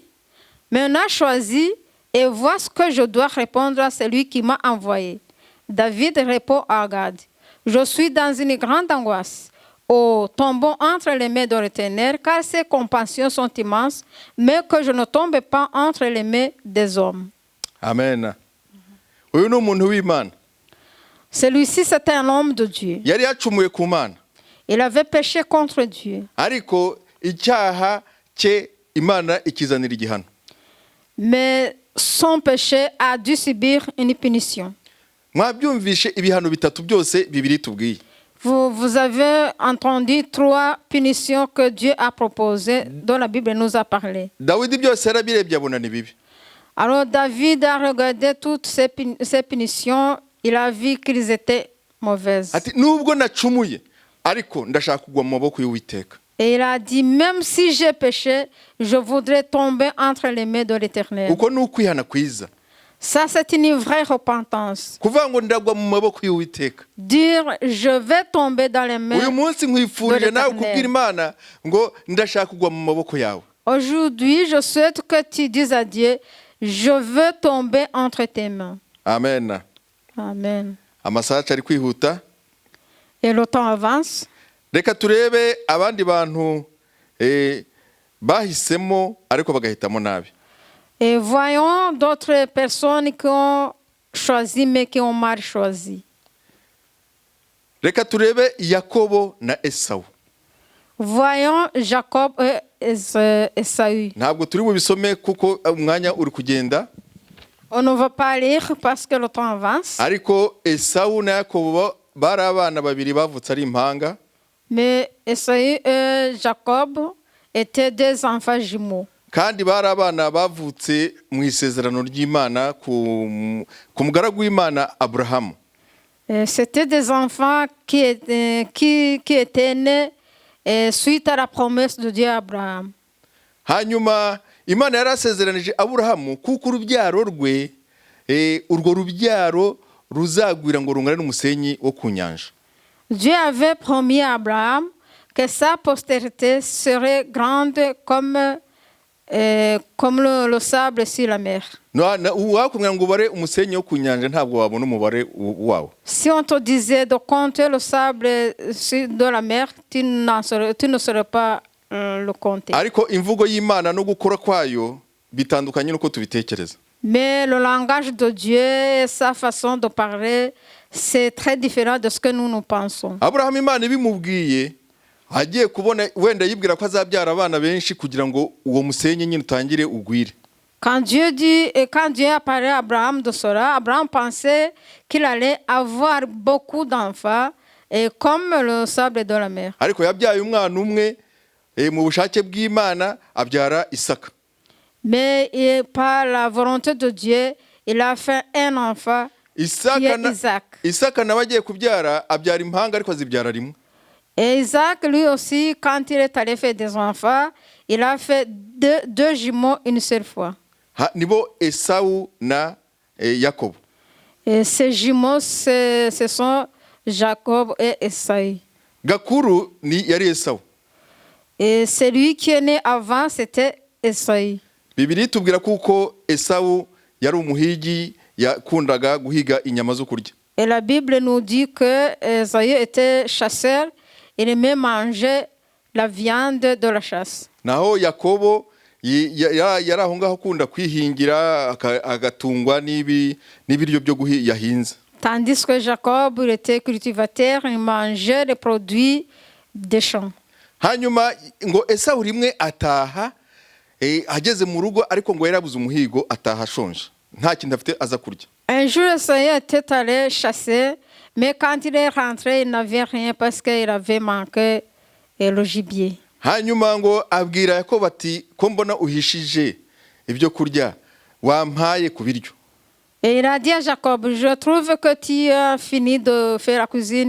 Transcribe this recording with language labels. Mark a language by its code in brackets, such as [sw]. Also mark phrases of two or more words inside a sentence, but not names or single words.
[fr] Maintenant choisis et vois ce que je dois répondre à celui qui m'a envoyé. David répond à Gad, je suis dans une grande angoisse. Oh, tombons entre les mains de l'Éternel, car ses compassions sont immenses, mais que je ne tombe pas entre les mains des hommes. [rw] Amen. Uyu ni umuntu w'Imana. [fr] Celui-ci, c'était un homme de Dieu. [rw] Yari yacumuye ku Mana. [fr] Il avait péché contre Dieu. [rw] Ariko icyaha cye Imana ikizanira igihano. [fr] Mais son péché a dû subir une punition. [rw] Mwabyumvishe ibihano bitatu byose Bibiliya itubwiye. [fr] Vous avez entendu 3 punitions que Dieu a proposées, dont la Bible nous a parlé. [rw] Dawidi byose yarabirebye abona ni bibi. [fr] Alors David a regardé toutes ces punitions, il a vu qu'elles étaient mauvaises. [rw] Ati nubwo nacumuye ariko ndashaka kugwa mu maboko y'Uwiteka. [fr] Et il a dit, même si j'ai péché, je voudrais tomber entre les mains de l'Éternel. [rw] Uko ni ukwihana kwiza. [fr] Ça, c'est une vraie repentance. [rw] Kuvuga ngo ndagwa mu maboko y'Uwiteka. [fr] Dire, je vais tomber dans les mains [rw] Uyu munsi nkwifurije nawe kubwira [fr] de l'Éternel. [rw] Imana ngo ndashaka kugwa mu maboko yawe. [fr] Aujourd'hui, je souhaite que tu dises à Dieu, je veux tomber entre tes mains. Amen. Amen. [rw] Amasaha ari kwihuta. [fr] Et le temps avance. [rw] Reka turebe abandi bantu bahisemo ariko bagahitamo nabi. [fr] Et voyons d'autres personnes qui ont choisi mais qui ont mal choisi. [rw] Reka turebe Yakobo na Esawu. [fr] Voyons Jacob et Esaü. [rw] Ntabwo turi bubisome kuko umwanya uri kugenda. [fr] On ne va pas lire parce que le temps avance. [rw] Ariko Esawu na Yakobo bari abana babiri bavutse ari impanga. [fr] Mais Esaü et Jacob étaient 2 enfants jumeaux. [rw] Kandi bari abana bavutse mu isezerano ry'Imana ku mugaragu w'Imana Abrahamu. [fr] C'était des enfants qui étaient nés suite à la promesse de Dieu à Abraham. [rw] Hanyuma Imana yarasezeranije Aburahamu kuko urubyaro rwe urwo rubyaro ruzagwira ngo rungane n'umusenyi wo ku nyanja. [fr] Dieu avait promis à Abraham que sa postérité serait grande comme le sable sur la mer. [rw] Wakumenya ngo ubare umusenyi wo ku nyanja ntabwo wabona umubare wawo. [fr] Si on te disait de compter le sable de la mer, tu ne saurais pas le compter. [rw] Ariko imvugo y'Imana no gukora kwayo bitandukanye nuko tubitekereza. [fr] Mais le langage de Dieu et sa façon de parler, c'est très différent de ce que nous pensons. [rw] Abraham Imana ibimubwiye agiye kubona wenda yibwira ko azabyara abana benshi kugira ngo uwo musenyi nyine utangire ugwire. [fr] Quand Dieu apparaît à Abraham de Sora, Abraham pensait qu'il allait avoir beaucoup d'enfants et comme le sable de la mer. [rw] Ariko yabyaye umwana umwe mu bushake bw'Imana abyara Isaka. [fr] Mais par la volonté de Dieu, il a fait un enfant qui est Isaac. [rw] Isaka nawe agiye kubyara abyara impanga ariko azibyara rimwe. [fr] Et Isaac, lui aussi, quand il est allé faire des enfants, il a fait deux jumeaux une seule fois. [rw] Nibo Esawu na Yakobo. [fr] Et ces jumeaux, ce sont Jacob et Esaü. [rw] Gakuru ni yari Esawu. [fr] Et celui qui est né avant, c'était Esaü. [rw] Bibiliya itubwira kuko Esawu yari umuhigi yakundaga guhiga inyama zo kurya. [fr] Et la Bible nous dit que Esaü était chasseur, il aimait manger la viande de la chasse. [rw] Naho Yakobo yari aho ngaho akunda kwihingira agatungwa n'ibiryo byo yahinze. [fr] Tandis que Jacob, il était cultivateur, il mangeait les produits des champs. [rw] Hanyuma ngo Esawu rimwe ataha ageze mu rugo ariko ngo yarabuze umuhigo ataha ashonje nta kintu afite aza kurya. [fr] Un jour, Esaü était allé chasser, mais quand il est rentré, il n'avait rien parce qu'il avait manqué le gibier. [rw] Hanyuma ngo abwira Yakobo ati ko mbona uhishije ibyo kurya wampaye ku biryo. [fr] Et il a dit à Jacob, je trouve que tu as fini de faire la cuisine.